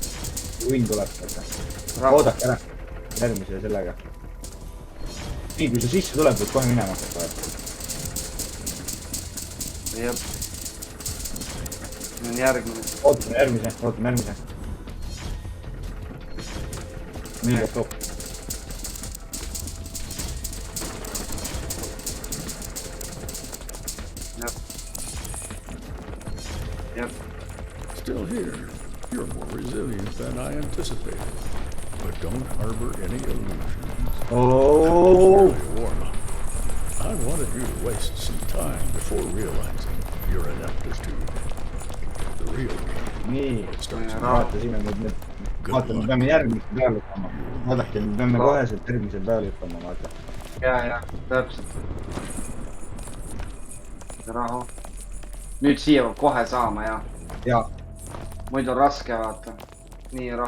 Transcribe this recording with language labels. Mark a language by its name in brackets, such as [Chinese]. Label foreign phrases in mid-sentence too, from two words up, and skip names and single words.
[Estonian] Õnn tuleb. Oodake ära. Järgmise sellega. Nii, kui see sisse tuleb, võid kohe minema hakata. Jah. See on järgmine. Ootame järgmise. Nii, [English] top. Yep. Still here. You're more resilient than I anticipated. But don't harbor any illusions. Oh! Warm-up. I wanted you to waste some time before realizing your ineptitude. The real game [Estonian] Nii, [English] starts [Estonian] vaatasime nüüd. Vaatame, peame järgmise peale hüppama. Vaadake, me peame koheselt järgmise peale hüppama, vaata. Ja, täpselt. Rahu. Nüüd siia peab kohe saama, jah. Ja. Muidu on raske, vaata. Nii, rahu.